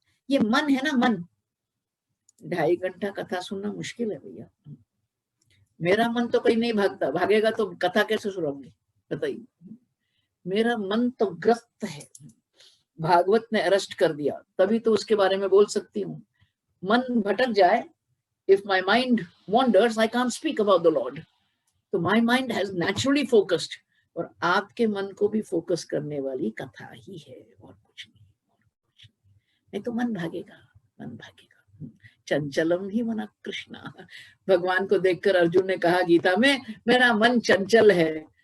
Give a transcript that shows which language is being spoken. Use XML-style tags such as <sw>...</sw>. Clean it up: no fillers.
<hi>ये मन है ना, मन, 2.5 घंटा कथा सुनना मुश्किल है भैया। मेरा मन तो कहीं नहीं भागता, भागेगा तो कथा कैसे सुनाऊंगी बताइए। मेरा मन तो ग्रस्त है, भागवत ने अरेस्ट कर दिया तभी तो उसके बारे में बोल सकती हूँ। मन भटक जाए,</hi> <en>if my mind wanders, I can't speak about the Lord.</en> <hi>तो</hi> <en>my mind has naturally focused,</en> <hi>और आपके मन को भी फोकस करने वाली कथा ही है, और कुछ नहीं तो मन भागेगा, मन भागेगा।</hi> <sa>चंचलम ही मना कृष्णा।</sa> <hi>भगवान को देखकर अर्जुन ने कहा गीता में, मेरा मन चंचल है।</hi>